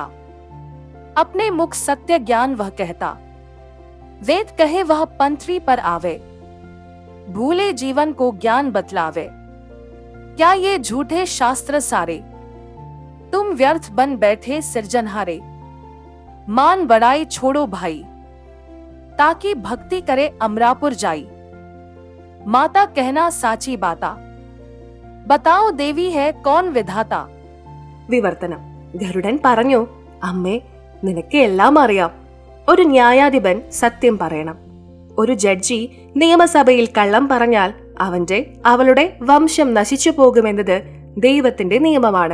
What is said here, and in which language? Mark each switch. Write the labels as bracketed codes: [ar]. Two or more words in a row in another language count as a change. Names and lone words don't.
[hi] अपने मुख सत्य ज्ञान वह कहता, वेद कहे वह पंथरी पर आवे, भूले जीवन को ज्ञान बतलावे, क्या ये झूठे शास्त्र सारे, तुम व्यर्थ बन बैठे सिरजनहारे, मान बड़ाई छोड़ो भाई, ताकि भक्ति करे अमरापुर जाई, माता कहना साची बाता, बताओ देवी है कौन विधाता। [ml] വിവർത്തനം. ഗരുഡൻ പറഞ്ഞു, അമ്മേ, നിനക്ക് എല്ലാം അറിയാം. ഒരു ന്യായാധിപൻ സത്യം പറയണം. ഒരു ജഡ്ജി നിയമസഭയിൽ കള്ളം പറഞ്ഞാൽ അവളുടെ വംശം നശിച്ചു പോകുമെന്നത് ദൈവത്തിന്റെ നിയമമാണ്.